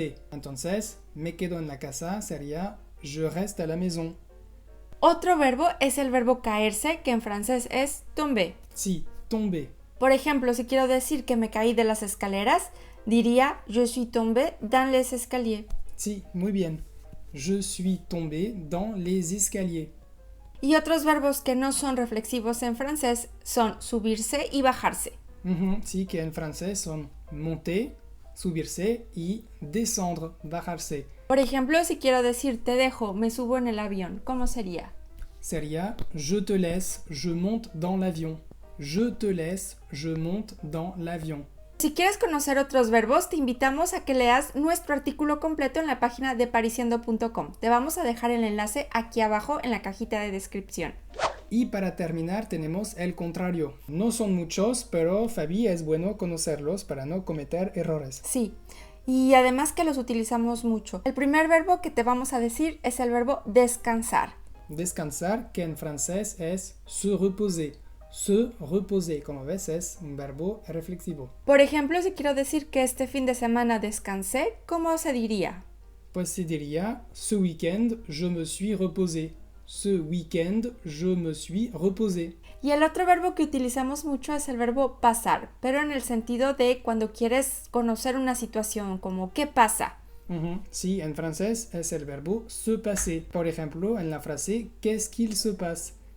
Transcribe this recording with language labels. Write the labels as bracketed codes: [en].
[es] Entonces, me quedo en la casa sería [fr] je reste à la maison. [es] Otro verbo es el verbo caerse, que en francés es tomber. Sí, tomber. Por ejemplo, si quiero decir que me caí de las escaleras, diría [fr] je suis tombé dans les escaliers. [es] Sí, muy bien. [fr] Je suis tombé dans les escaliers. [es] Y otros verbos que no son reflexivos en francés son subirse y bajarse. Sí, que en francés son monter, subirse y descendre, bajarse. Por ejemplo, si quiero decir te dejo, me subo en el avión, ¿cómo sería? Sería [fr] je te laisse, je monte dans l'avion. Je te laisse, je monte dans l'avion. [es] Si quieres conocer otros verbos, te invitamos a que leas nuestro artículo completo en la página de parisiendo.com. Te vamos a dejar el enlace aquí abajo en la cajita de descripción. Y para terminar tenemos el contrario. No son muchos, pero Fabi es bueno conocerlos para no cometer errores. Sí, y además que los utilizamos mucho. El primer verbo que te vamos a decir es el verbo descansar. Descansar, que en francés es se reposer. Se reposer, como ves, es un verbo reflexivo. Por ejemplo, si quiero decir que este fin de semana descansé, ¿cómo se diría? Pues se diría, [fr] ce week-end, je me suis reposé. Ce week-end, je me suis reposé. [es] Y el otro verbo que utilizamos mucho es el verbo pasar, pero en el sentido de cuando quieres conocer una situación, como ¿qué pasa? Sí, en francés es el verbo se passer. Por ejemplo, en la frase [fr] qu'est-ce qu'il se passe?